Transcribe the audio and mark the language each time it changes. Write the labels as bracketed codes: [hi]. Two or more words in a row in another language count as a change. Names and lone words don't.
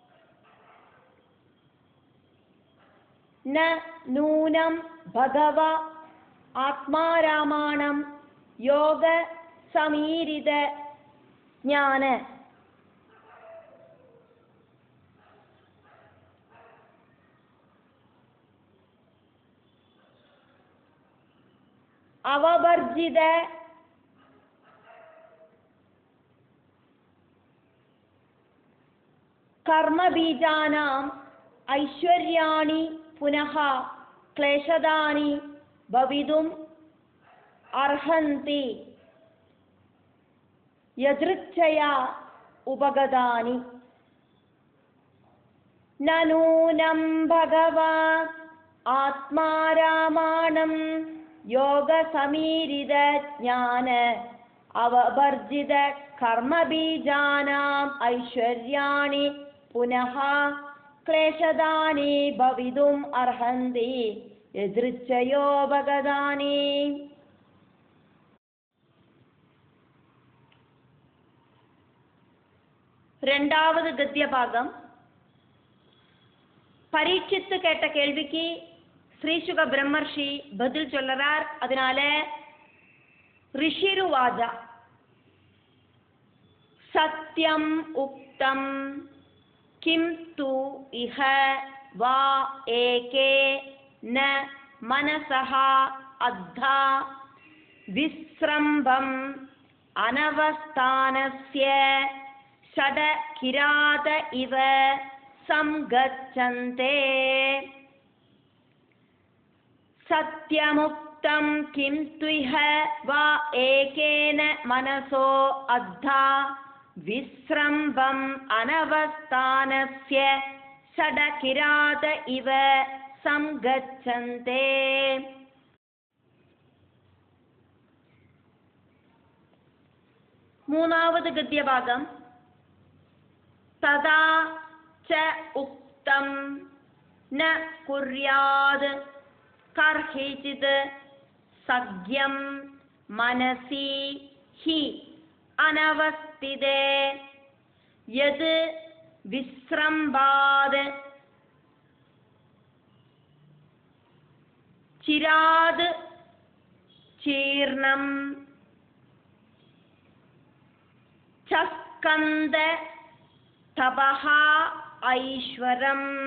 [sa] न नूनं भगव आत्मारामाणां योग समीरित ज्ञान अववर्जित कर्मबीजानाम् ऐश्वर्याणि पुनः क्लेशदानि भवितुम् अर्हन्ति यदृच्छया उपगतानि न नूनं भगवा आत्मारामाणं योगसमीरित ज्ञान अववर्जित कर्मबीजानाम् ऐश्वर्याणि पुनः क्लेशदानि भवितुम् अर्हन्ति यदृच्छयोपगतानि. [ta] ரெண்டாவது கத்திய பாகம். பரீட்சித்து கேட்ட கேள்விக்கு ஸ்ரீசுக பிரம்மர்ஷி பதில் சொல்லறார். [sa] அதனால ऋषिरुवाच सत्यम् उक्तम् किं तु इह वा एके न मनसः अद्धा विस्रम्भम् अनवस्थानस्य षड किरात इव संगच्छन्ते. सत्यमुक्तं किं तु इह वा एकेन मनसो अद्धा विस्रम्भम् अनवस्थानस्य षड किरात इव संगच्छन्ते. [ta] மூணாவது கத்திய பாகம். [sa] तथा च उक्तम् न कुर्यात् कर्हिचित् सख्यं मनसि हि अनवस्थिते यद् विस्रम्भाद् चिराद् चीर्णं चस्कन्द तपः ऐश्वरम्